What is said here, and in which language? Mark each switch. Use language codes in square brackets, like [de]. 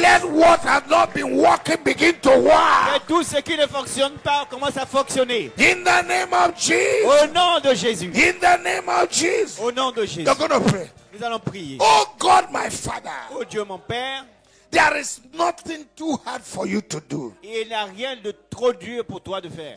[en] let what has not been working begin to [fr] que [en] work. [fr] tout ce qui ne fonctionne pas commence à fonctionner. [en] In the name of Jesus. [fr] Au nom de Jésus. [en] In the name of Jesus. [fr] Au nom de Jésus. [en] You're going to pray. [fr] Nous allons prier. [en] Oh God, my Father, [fr] Oh Dieu mon Père, [en] there is nothing too hard for you to do. [fr] il n'y a rien de trop dur pour toi de faire.